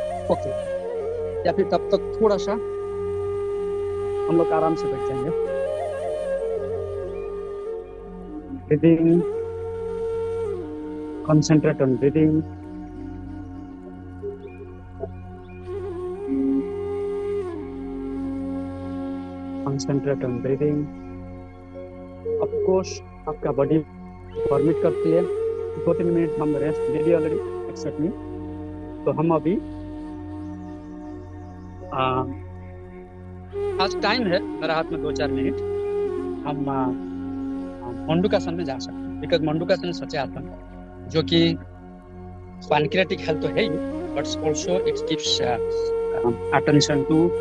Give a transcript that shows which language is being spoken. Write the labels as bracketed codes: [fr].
[hi] Okay, या फिर तब तक थोड़ा सा हम लोग आराम से बैठ जाएंगे. Breathing, [en] concentrate on breathing. Concentrate on breathing. Of course, [hi] आपका बॉडी परमिट करती है 2-3 मिनट हम रेस्ट ले लिए ऑलरेडी, [en] Except me. [hi] तो हम अभी आज टाइम है मेरा हाथ में 2-4 मिनट. हम मंडूकासन में जा सकते हैं, बिकॉज मंडूकासन सच्चे आसन जो कि पैनक्रियाटिक हेल्थ तो है ही, [en] but also it gives attention to